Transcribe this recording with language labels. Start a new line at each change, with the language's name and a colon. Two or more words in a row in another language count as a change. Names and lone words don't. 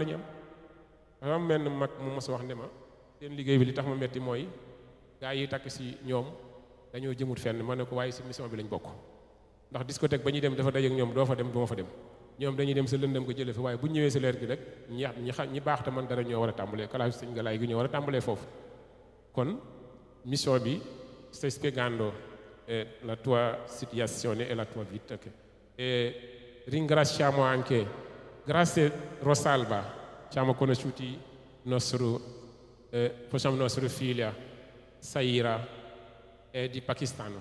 Wolof: ñu am dafa am menn mag mu mos wax ne ma seen liggéey bi li tax ma metti mooy gaa yi takk si ñoom dañoo jëmut fenn ma ne ko waaye si mission bi lañ bokk ndax discothèque ba ñuy dem dafa dajeek ñoom doo fa dem du ma fa dem ñoom dañuy dem sa lëndëm ko jëlee fa waaye bu ñu ñëwee sa leer gi rek ñi baax te man dara ñoo war a tàmbalee kalaasu sëñ Galaay gi ñoo war a tàmbalee foofu kon mission bi
Italian: stai spiegando la tua situazione e la tua vita e ringraziamo anche grazie Rosalba siamo conosciuti facciamo nostra figlia Saira è di Pakistan.